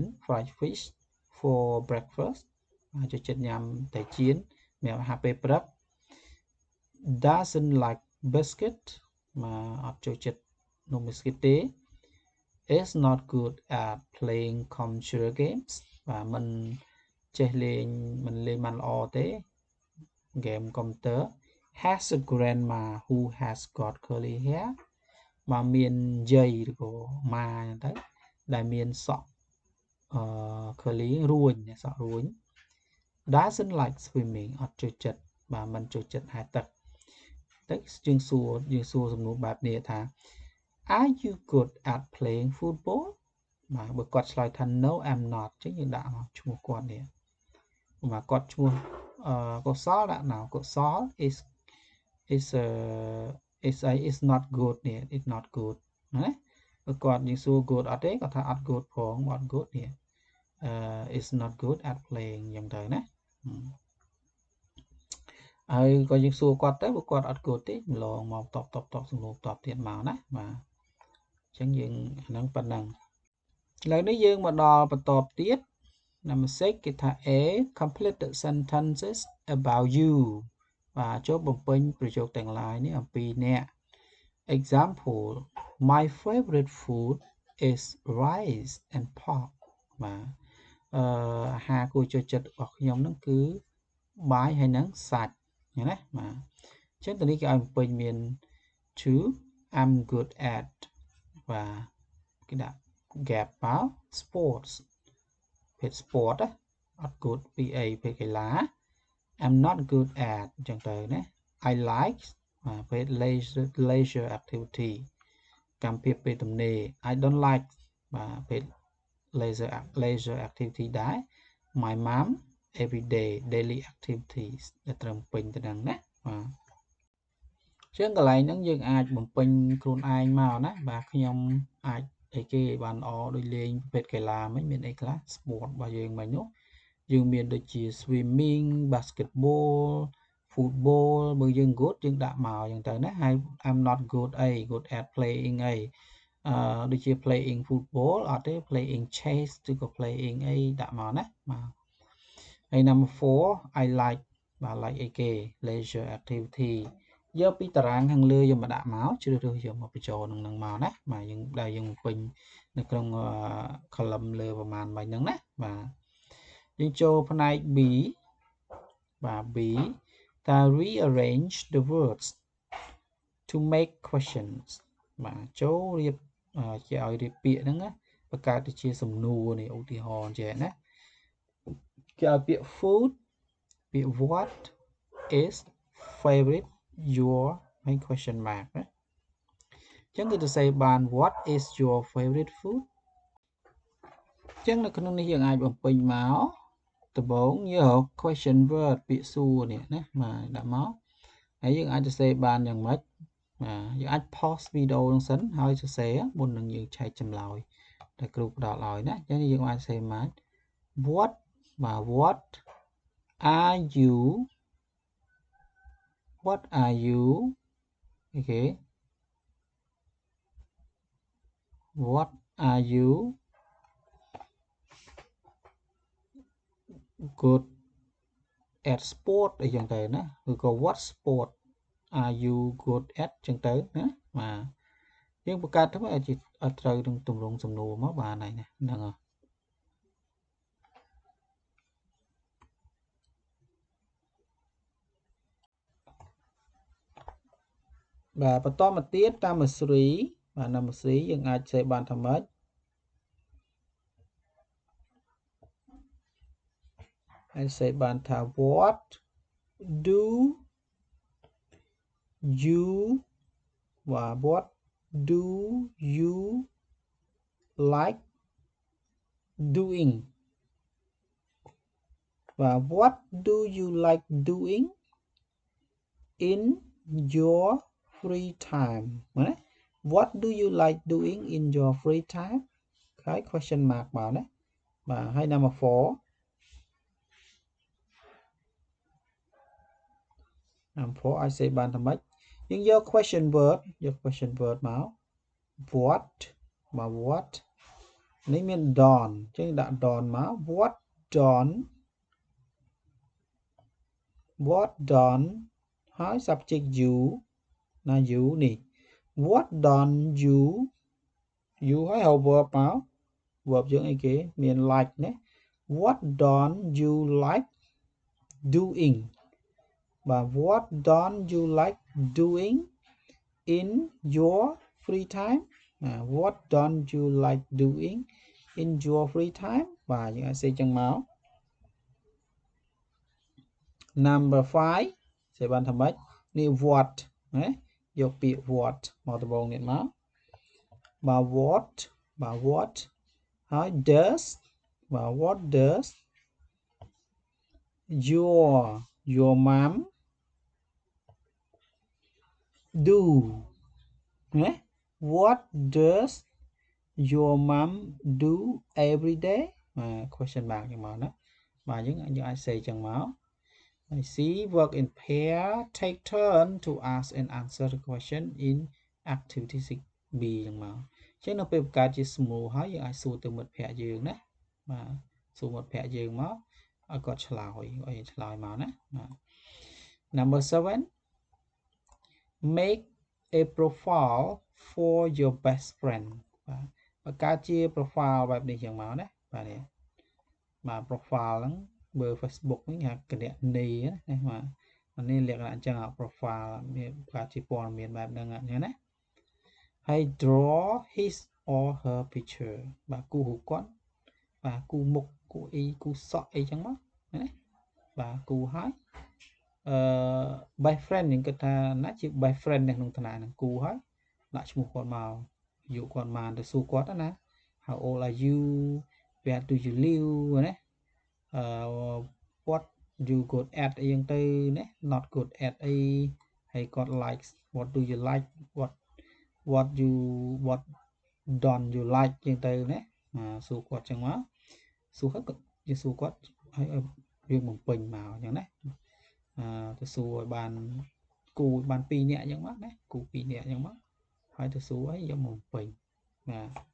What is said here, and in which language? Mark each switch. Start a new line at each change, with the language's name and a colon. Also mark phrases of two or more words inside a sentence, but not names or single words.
English: fried fish for breakfast
Khmer: ចូលចិត្តញ៉ាំត្រីចៀនសម្រាប់អាហារពេលព្រឹក
English: doesn't like biscuit
Khmer: អត់ចូលចិត្តនំ biscuit ទេ
English: is not good at playing computer games
Khmer: បាទមិនចេះលេងមិនលេងបានល្អ
English: ទេ game computer has a grandma who has got curly hair
Khmer: បាទមានយាយឬក៏ម៉ាអញ្ចឹង ទៅដែលមានសក់curly រួញសក់រួញ
English: doesn't like swimming
Khmer: អត់ចូលចិត្តបាទមិនចូលចិត្តហែលទឹកទៅយើងសួរសំណួរបែបនេះថា
English: Are you good at playing football
Khmer: បាទបើគាត់ឆ្លើយថា
English: No I'm not
Khmer: អញ្ចឹងយើងដាក់ឈ្មោះគាត់នេះបាទគាត់ឈ្មោះកុសលដាក់កុសល
English: is not good
Khmer: នេះ
English: is not good
Khmer: ណាបើគាត់យើងសួរ good អត់ទេគាត់ថាអត់ good ផងអត់ good នេះ
English: is not good at playing
Khmer: អញ្ចឹងទៅណា ហើយក៏យើងសួរគាត់ទៅបើគាត់អត់ good ទេម្លងមកតបសំណួរតបទៀតមកណាបាទអញ្ចឹងយើងហ្នឹងប៉ុណ្ណឹងឥឡូវនេះយើងមកដល់បន្តទៀត Number 6 គេថា
English: A complete the sentences about you
Khmer: បាទចូលបំពេញប្រយោគទាំងឡាយនេះអំពីអ្នក
English: Example My favorite food is rice and pork
Khmer: បាទអាហារគួរចូលចិត្តរបស់ខ្ញុំហ្នឹងគឺ បាយហើយនឹងសាច់ណាបាទអញ្ចឹងតនេះគេឲ្យបំពេញមាន
English: to I'm good at
Khmer: បាទគេដាក់ gap មក sports ភេទ sport អត់ good ពីអីភេទកីឡា
English: I'm not good at
Khmer: អញ្ចឹងទៅណា
English: I like
Khmer: ភេទ
English: leisure activity
Khmer: កម្មភាពពេលទំនេរ
English: I don't like
Khmer: បាទភេទ
English: leisure activity
Khmer: ដែរ
English: My mom everyday daily activities
Khmer: ដែលត្រូវបំពេញទៅហ្នឹងណាបាទជាងកន្លែងហ្នឹងយើងអាចបំពេញខ្លួនឯងមកណាបាទខ្ញុំអាចអីគេបានល្អ ដូចលេងប្រភេទកីឡាមិញមានអីខ្លះ sport របស់យើងមិញនោះយើងមានដូចជា
English: swimming basketball football
Khmer: បើយើង good យើង ដាក់មកអញ្ចឹងទៅណាហើយ
English: I'm not good
Khmer: អី
English: good at playing
Khmer: អីដូចជា
English: playing football
Khmer: អត់ទេ playing chess ឬក៏ playing អីដាក់មកណាបាទហើយ
English: number 4 I like
Khmer: បាទ like អីគេ
English: leisure activity
Khmer: យកពីតារាងខាងលើយកមកដាក់មកជ្រើសរើសយកមកបញ្ចូលនឹងមកណាបាទយើងដែលយើងពេញនៅក្នុង column លើប្រមាណមិញហ្នឹងណាបាទយើងចូលផ្នែក B បាទ B តា
English: rearrange the words to make questions
Khmer: បាទចូលរៀបជាឲ្យរៀបពាក្យហ្នឹងណាបង្កើតទៅជាសំណួរនេះឧទាហរណ៍ចេះណាគេឲ្យពាក្យ food ពាក្យ
English: what is favorite your main question mark
Khmer: ណាអញ្ចឹងគឺទៅសេបាន
English: what is your favorite food
Khmer: អញ្ចឹងនៅក្នុងនេះយើងអាចបំពេញមកដំបូងយើងរក
English: question word
Khmer: ពាក្យសួរនេះណាបាទដាក់មកហើយយើងអាចទៅសេបានយ៉ាងម៉េចបាទយើងអាច pause វីដេអូនឹងសិនហើយសរសេរមុននឹងយើងឆែកចម្លើយដែលគ្រូផ្ដល់ឲ្យណាអញ្ចឹងយើងអាចសេមក what បាទ what
English: are you okay what are you good at sport
Khmer: អីចឹងទៅណាឬក៏
English: what sport are you good at
Khmer: ចឹងទៅណាបាទយើងបង្កើតទៅឲ្យត្រូវនឹងទម្រង់សំណួរមកបានហើយណាហ្នឹងហើយ បាទបន្តមកទៀតតាម 3 បាទ number 3 យើងអាចសេបានថាម៉េច ហើយសេបានថា
English: what do you បាទ what do you like doing បាទ what do you like doing in your free time ណា what do you like doing in your free time ហើយ question mark
Khmer: មកណាបាទហើយ
English: number 4
Khmer: អាចសេបានថាម៉េចយើងយក
English: question word
Khmer: មក what បាទ what នេះមាន done ចឹងដាក់ done មក
English: what done ហើយ subject you ណា you នេះ what done you ហើយ verb មក verb
Khmer: យើងអីគេមាន
English: like ណា what don't you like doing បាទ what don't you like doing in your free time what don't you like doing in your free time
Khmer: បាទយើងអាចសេចឹងមក number 5សេបានថាម៉េចនេះ what ណាយកពាក្យ what មកដំបូងនេះមកបាទ what ហើយ does បាទ
English: what does your mom do ណា what does your mom do every day question mark
Khmer: ចឹងមកណា បាទយើងអាចសេចឹងមកហើយ
English: C work in pair take turn to ask and answer the question in activity 6B
Khmer: ចឹងមកចឹងនៅពេលបង្កើតជា smooth ហើយយើងអាចសួរទៅមិត្តភ័ក្តិយើងណាបាទសួរមិត្តភ័ក្តិយើងមកឲ្យគាត់ឆ្លើយឲ្យឆ្លើយមកណា
English: បាទ number 7 make a profile for your best friend
Khmer: បាទបង្កើតជា
English: profile
Khmer: បែបនេះចឹង មកណាបាទនេះបាទ profile ហ្នឹងបើ Facebook វិញហៅគណនីណាបាទនេះលក្ខណៈអញ្ចឹង profile មានបង្កើតជាព័ត៌មានបែបហ្នឹងអញ្ចឹងណាហើយ
English: draw his or her picture
Khmer: បាទគូរូបគាត់បាទគូមុខគូអីគូសក់អីចឹងមកណាបាទគូហើយ
English: best friend
Khmer: យើងគិតថាណាជា
English: best friend
Khmer: នៅក្នុងឋានៈហ្នឹងគូហើយដាក់ឈ្មោះគាត់មកអាយុគាត់បានទៅសួរគាត់ណា
English: how old are you where do you live
Khmer: ណា
English: what you good at
Khmer: អីចឹងទៅណា
English: not good at
Khmer: អីហើយគាត់
English: like what do you like what don't you like
Khmer: ចឹងទៅណាសួរគាត់ចឹងមកសួរហើយគាត់យើងសួរគាត់ហើយយើងបំពេញមកអញ្ចឹងណាទៅសួរឲ្យបានគូបាន2នាក់អញ្ចឹងមកណាគូ2នាក់អញ្ចឹងមកហើយទៅសួរឲ្យយកមកបំពេញបាទ